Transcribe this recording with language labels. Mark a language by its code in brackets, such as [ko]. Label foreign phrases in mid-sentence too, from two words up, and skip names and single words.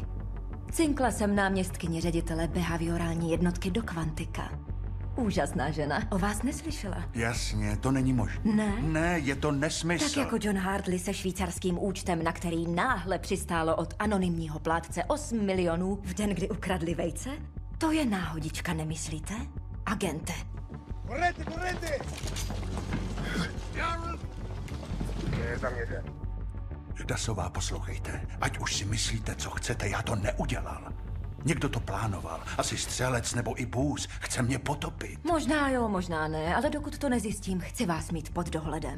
[cs] Cinkla jsem náměstkyni ředitele behaviorální jednotky do Kvantika. Úžasná žena. O vás neslyšela. Jasně, to není možné. Ne? Ne, je to nesmysl. Tak jako John Hartley se švýcarským účtem, na který náhle přistálo od anonymního plátce 8 milionů v den, kdy ukradli vejce? To je náhodička, nemyslíte? Agente. [it] Correte, correte! [cs] Dasová, poslouchejte. Ať už si myslíte, co chcete, já to neudělal. Někdo to plánoval. Asi střelec nebo i Bůz. Chce mě potopit. Možná jo, možná ne, ale dokud to nezjistím, chci vás mít pod dohledem.